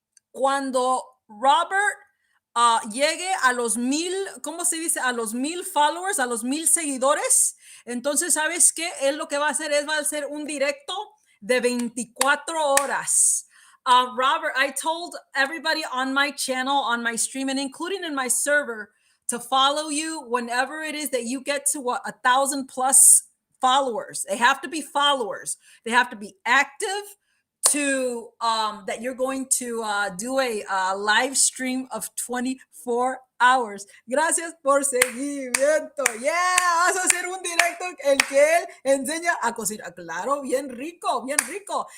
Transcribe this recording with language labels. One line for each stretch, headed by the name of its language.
Spanish: Cuando Robert llegue a los 1000, ¿cómo se dice? A los 1000 followers, a los 1000 seguidores, entonces, ¿sabes qué? Él lo que va a hacer es, va a hacer un directo de 24 horas.
English: Robert, I told everybody on my channel, on my stream, and including in my server, to follow you whenever it is that you get to 1,000 plus followers. They have to be followers. They have to be active, to that you're going to do a live stream of 24 hours.
Spanish: Gracias por seguimiento. Yeah, vas a hacer un directo en que él enseña a cocinar. Claro, bien rico, bien rico.